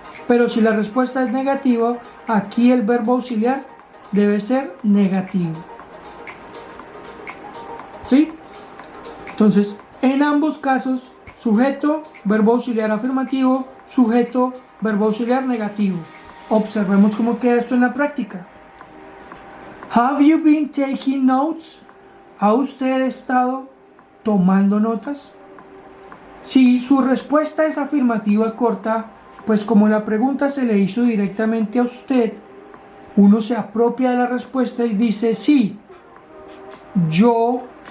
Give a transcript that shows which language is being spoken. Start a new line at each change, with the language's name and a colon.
Spanish: Pero si la respuesta es negativa, aquí el verbo auxiliar debe ser negativo. ¿Sí? Entonces, en ambos casos, sujeto, verbo auxiliar afirmativo, sujeto, verbo auxiliar negativo. Observemos cómo queda esto en la práctica.
English: Have you been taking notes?
Spanish: ¿Ha usted estado tomando notas? Si su respuesta es afirmativa corta, pues como la pregunta se le hizo directamente a usted, uno se apropia de la respuesta y dice sí, yo.